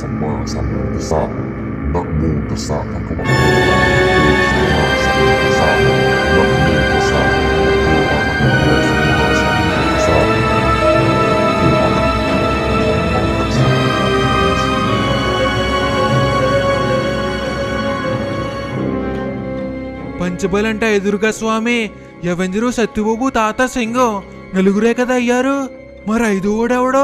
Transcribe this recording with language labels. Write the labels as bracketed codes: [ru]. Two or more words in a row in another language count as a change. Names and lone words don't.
[pi] มมาสัมพุทธัสสะนะโมตัสสะภะคะวะโตอะระหะโตสัมมาสัมพุทธัสสะนะโมตัสสะภะคะวะโตอะระหะโตสัมมาสัมพุทธัสสะ [te] పంచబలంటే ఎదురుగా స్వామి ఎవెంజరు సత్యబాబు తాత సింగం నలుగురే కదా అయ్యారు. మరి 5వాడెవడో?